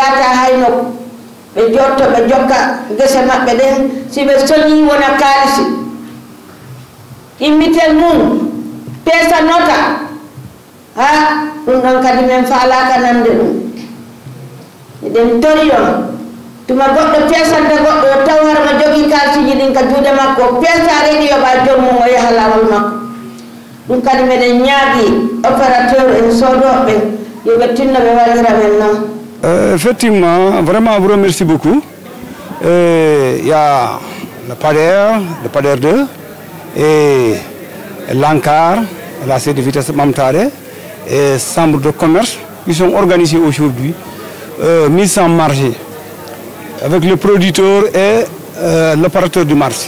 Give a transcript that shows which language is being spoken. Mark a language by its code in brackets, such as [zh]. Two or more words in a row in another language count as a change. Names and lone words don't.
[ff] yahata haynoko ɓe jotto ɓe jokka gese maɓɓe ɗen si ɓe soñi wona kaalisi immitel mum peesa nota ha ɗum ɗon kadi men faalaka nande ɗum eɗen tori on tuma goɗɗo peesanta goɗɗo o taw harma jogii kalisiji ɗin ka juuɗe makko o peesa reɗi yoɓa jommum o yaha lawol makko ɗum kadi meɗen ñaagi opérateur en soodoɓe yoɓe tinno ɓe wallira men noon. [fr] Effectivement, vraiment, je vous remercie beaucoup. Il y a le PADER 2 et l'ANCAR, la sede de vitesse Bamtare et Chambre de commerce qui sont organisés aujourd'hui, mis en marché avec le producteur et l'opérateur du marché.